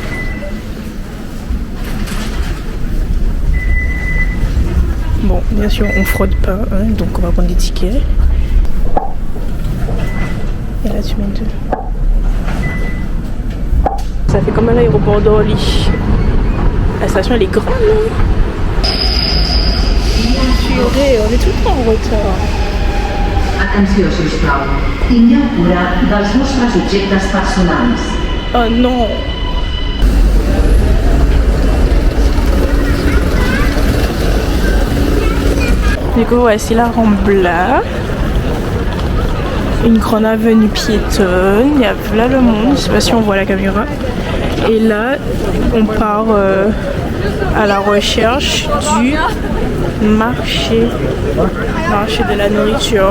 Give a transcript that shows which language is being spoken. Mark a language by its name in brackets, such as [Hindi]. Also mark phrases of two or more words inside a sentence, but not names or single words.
[French] Bon, bien sûr, on fraude pas, hein, donc on va prendre des tickets. Et là, tu mets deux. Ça fait comme à l'aéroport d'Orly. La station, elle est grande. Purée, on est tout le temps en retard. [Catalan] Atenció, sisplau. Tingueu cura dels vostres objectes personals. [French] Oh non. Du coup, voici la Rambla. Une grande avenue piétonne. Il y a là le monde. Je sais pas si on voit la caméra. Et là, on part à la recherche du marché de la nourriture.